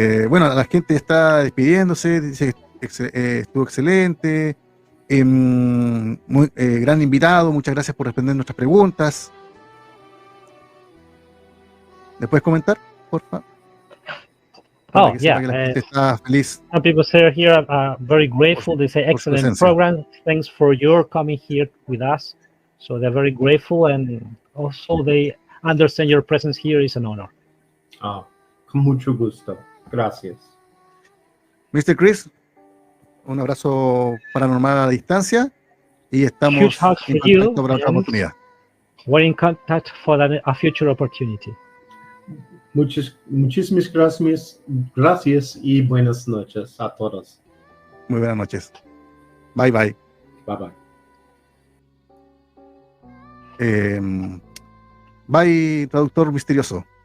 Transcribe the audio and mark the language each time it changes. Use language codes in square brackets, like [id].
[es] Bueno, la gente está despidiéndose, dice que estuvo excelente, gran invitado, muchas gracias por responder nuestras preguntas. ¿Le puedes comentar, por favor? [en] Oh, yeah. [es] Está feliz. [en] Some people say here very grateful. They say excellent program. Thanks for your coming here with us. So they're very grateful, and also they understand your presence here is an honor. [es] Con mucho gusto. Gracias. Mr. Chris, un abrazo paranormal a la distancia y estamos en contacto para otra oportunidad. [en] We're in contact for a future opportunity. [es] Muchísimas gracias y buenas noches a todos. Muy buenas noches. [en] Bye, bye. Bye, bye. [es] Bye, traductor misterioso.